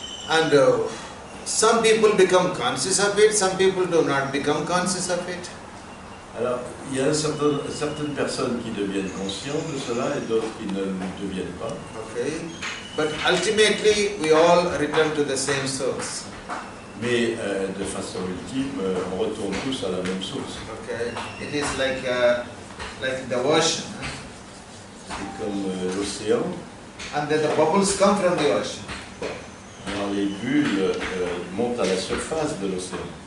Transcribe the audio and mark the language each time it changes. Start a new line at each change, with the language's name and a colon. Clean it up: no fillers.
English: And some people become conscious of it, some people do not become conscious of it.
French: Alors, il y a certaines personnes qui deviennent conscientes de cela et d'autres qui ne le deviennent pas.
English: Okay? But ultimately, we all return to the same source.
French: Mais de façon ultime, on retourne tous à la même source.
English: Okay? It is like the ocean.
French: C'est comme l'océan.
English: And then the bubbles come from the ocean.
French: Alors, les bulles montent à la surface de l'océan.